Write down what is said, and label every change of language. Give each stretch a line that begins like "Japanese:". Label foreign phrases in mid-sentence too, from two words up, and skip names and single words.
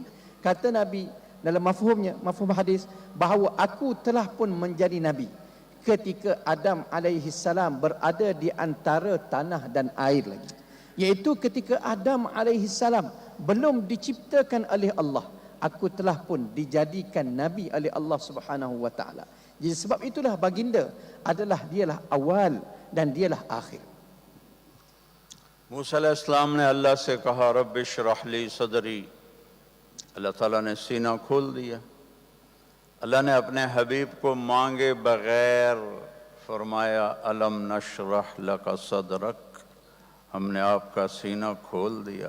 Malay: Kata Nabi dalam mafhum hadis bahawa aku telah pun menjadi nabi ketika Adam
Arabic: عليه السلام
Malay: berada di antara tanah dan air lagi. Iaitu ketika Adam
Arabic: عليه السلام
Malay: belum diciptakan oleh Allah, aku telah pun dijadikan nabi oleh Allah
Arabic: سبحانه وتعالى.
Malay: Jadi sebab itulah baginda dialah awal dan dialah akhir.
Urdu: موسیٰ علیہ السلام نے اللہ سے کہا
Arabic: رب اشرح لی صدری.
Urdu: اللہ تعالیٰ نے سینہ کھول دیا. اللہ نے اپنے حبیب کو مانگے بغیر فرمایا
Arabic: الم نشرح لک صدرک،
Urdu: ہم نے آپ کا سینہ کھول دیا.